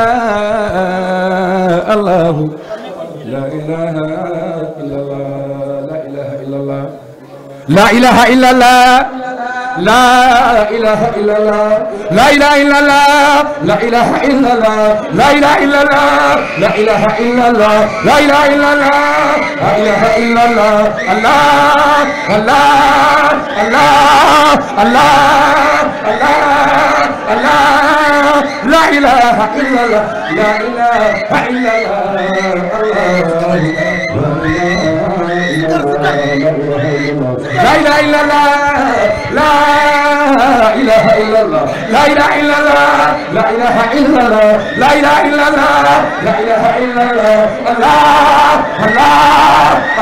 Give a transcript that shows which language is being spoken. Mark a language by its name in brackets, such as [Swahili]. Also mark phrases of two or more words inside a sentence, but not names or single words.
[Arabic] الله لا إله إلا الله لا إله إلا الله لا إله إلا الله لا إله إلا الله لا إله إلا الله لا إله إلا الله لا إله إلا الله لا إله إلا الله لا إله إلا الله لا إله إلا الله الله الله الله الله الله الله لا إله إلا الله لا إله إلا الله لا إله إلا الله لا إله إلا الله لا إله إلا الله لا إله إلا الله لا إله إلا الله لا إله إلا الله الله الله